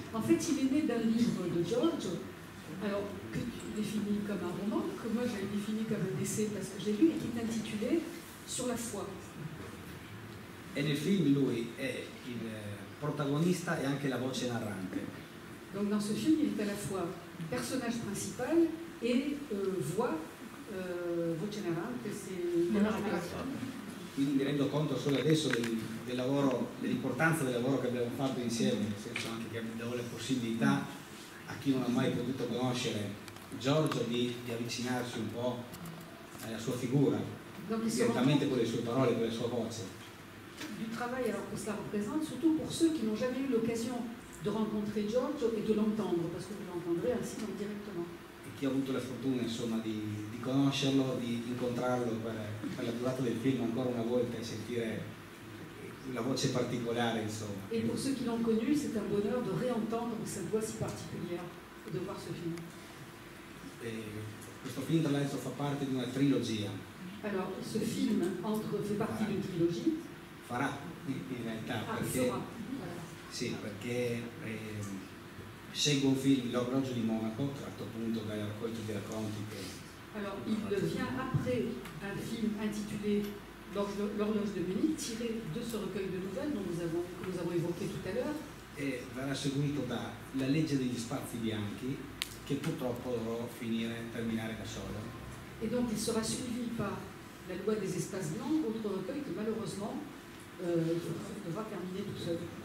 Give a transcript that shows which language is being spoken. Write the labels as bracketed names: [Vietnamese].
[French] En fait, il est né d'un livre de Giorgio, alors que tu définis comme un roman, que moi j'avais défini comme un essai parce que j'ai lu, et qui est intitulé Sur la foi. [Italian] E nel film lui è il protagonista e anche la voce narrante. [French] Donc dans ce film, il est à la fois personnage principal et voix, [Italian] voce narrante, [French] c'est le narrateur. [Italian] Quindi mi rendo conto solo adesso del lavoro, dell'importanza del lavoro che abbiamo fatto insieme, nel senso anche che do la possibilità a chi non ha mai potuto conoscere Giorgio di avvicinarsi un po' alla sua figura, direttamente con le sue parole, con la sua voce. [French] Du travail alors que cela représente, surtout pour ceux qui n'ont jamais eu l'occasion de rencontrer Giorgio et de l'entendre, parce que vous l'entendrez ainsi donc directement. [Italian] E chi ha avuto la fortuna insomma di conoscerlo, di incontrarlo per la durata del film ancora una volta e sentire la voce particolare insomma. [French] Et pour ceux qui l'ont connu, c'est un bonheur de réentendre cette voix si particulière et de voir ce film. [Italian] Questo film tra l'altro fa parte di una trilogia. [French] Alors, ce film fait partie d'une trilogie. [Italian] Farà in realtà perché, sì, perché segue un film, L'orologio di Monaco, tratto appunto dal raccolto di racconti che... [French] Alors, il vient après un film intitulé L'horloge de Munich, tiré de ce recueil de nouvelles que nous avons évoqué tout à l'heure. [Italian] E verrà seguito da La legge degli spazi bianchi, che purtroppo dovrò terminare da solo. [French] Et donc il sera suivi par La loi des espaces blancs, autre recueil que malheureusement il devra terminer tout seul.